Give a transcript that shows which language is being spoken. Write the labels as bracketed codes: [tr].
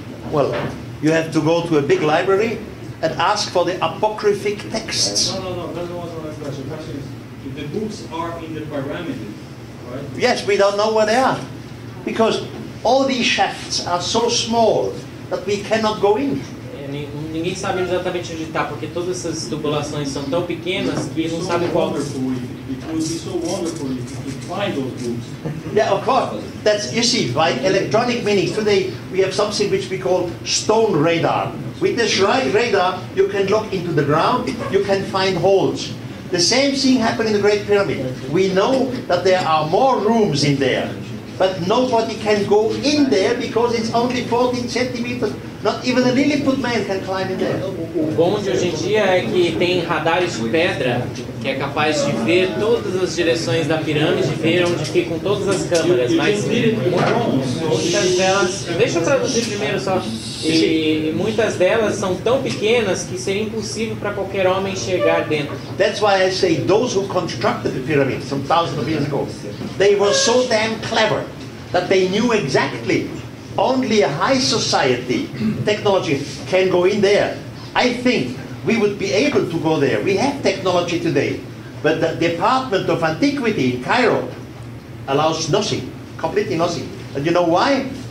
[en] Well, you have to go to a big library and ask for the apocryphic texts. No, that's the question. The question is, if the books are in the pyramids, right? Yes, we don't know where they are. Because all these shafts are so small that we cannot go in. [pt] Ninguém sabe exatamente onde está, porque todas essas tubulações são tão pequenas que não sabe qual. [en] It would be so wonderful if you could find those books. Yeah, of course. That's, you see, by electronic means, today we have something which we call stone radar. With this radar, you can look into the ground, you can find holes. The same thing happened in the Great Pyramid. We know that there are more rooms in there, but nobody can go in there because it's only 14 centimeters. Not even a Lilliput man can climb in there. [pt] O bom de hoje em dia é que tem radares de pedra que é capaz de ver todas as direções da pirâmide, ver onde ficam todas as câmeras, mas muitas delas, deixa eu traduzir primeiro só, e muitas delas são tão pequenas que seria impossível para qualquer homem chegar dentro. [en] That's why I say those who constructed the pyramid some thousands of years ago, they were so damn clever that they knew exactly only a high society technology can go in there. I think we would be able to go there. We have technology today, but the Department of Antiquity in Cairo allows nothing, completely nothing. And you know why?